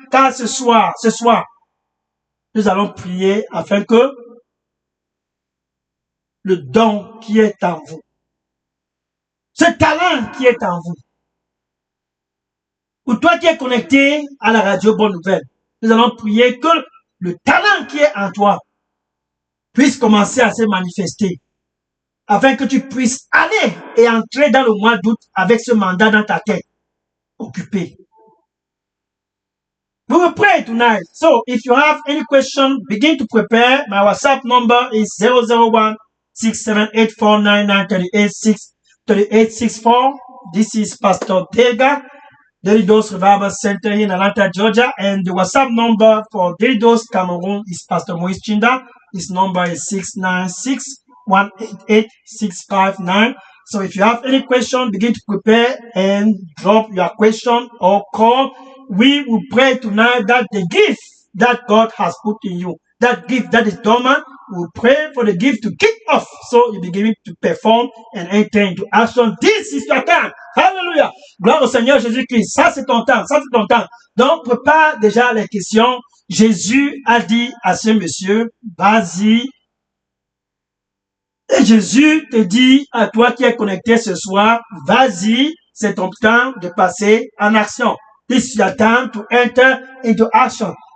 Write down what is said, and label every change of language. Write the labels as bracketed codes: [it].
[fr] Car ce soir, nous allons prier afin que le don qui est en vous, ce talent qui est en vous, ou toi qui es connecté à la radio Bonne Nouvelle, nous allons prier que le talent qui est en toi puisse commencer à se manifester, afin que tu puisses aller et entrer dans le mois d'août avec ce mandat dans ta tête, occupé. [en] We will pray tonight. So, if you have any question, begin to prepare. My WhatsApp number is 001 678493864. This is Pastor Dega, Daily Dose Revival Center in Atlanta, Georgia. And the WhatsApp number for Daily Dose Cameroon is Pastor Moïse Chinda. His number is 696-188-659. So if you have any question, begin to prepare and drop your question or call. We will pray tonight that the gift that God has put in you, that gift that is dormant, we will pray for the gift to kick off so you begin to perform and enter into action. This is your time. Hallelujah. [fr] Gloire au Seigneur Jésus-Christ. Ça c'est ton temps. Ça c'est ton temps. Donc prépare déjà les questions. Jésus a dit à ce monsieur, vas-y. Et Jésus te dit à toi qui es connecté ce soir, vas-y, c'est ton temps de passer en action. [en] This is your time to enter into action.